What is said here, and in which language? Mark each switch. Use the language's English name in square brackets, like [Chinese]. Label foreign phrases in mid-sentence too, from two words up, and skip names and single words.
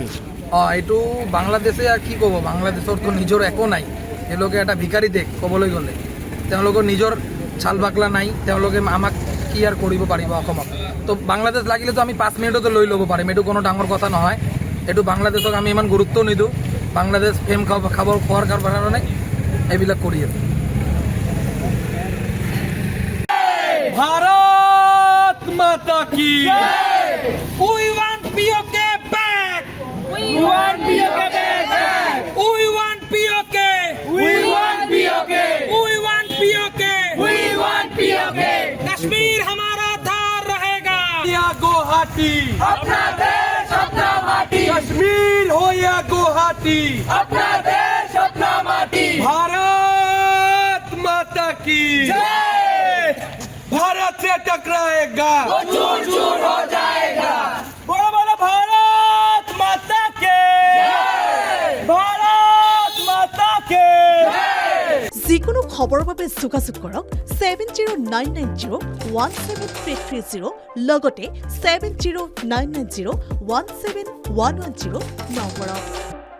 [Assamese] এইটো বাংলাদেশে আৰু কি ক'ব বাংলাদেশৰতো নিজৰ একো নাই তেওঁলোকে এটা ভিকাৰী দেশ ক'বলৈ গ'লে তেওঁলোকৰ নিজৰ চাল বাকলা নাই তেওঁলোকে আমাক কি আৰু কৰিব পাৰিব অসমত তো বাংলাদেশ লাগিলেতো আমি 5 মিনিটতে লৈ ল'ব পাৰিম এইটো কোনো ডাঙৰ কথা নহয় এইটো বাংলাদেশক আমি ইমান গুৰুত্ব নিদিওঁ বাংলাদেশ ফেম খোৱাৰ কাৰণে এইবিলাক কৰি আছে [Hindi] भारत माता की [English] We want POK back We want POK back. We want POK We want POK. We want POK We want POK. [Hindi] कश्मीर हमारा था रहेगा या गुवाहाटी अपना देश अपना माटी, कश्मीर हो या गुवाहाटी अपना देश अपना माटी। भारत माता की भारत से टकराएगा चूर चूर हो जाएगा। बोलो बोलो भारत माता के भारत माता के [Assamese] যিকোনো খবৰৰ বাবে যোগাযোগ কৰক 7099017330 লগতে 7099017110 নম্বৰত।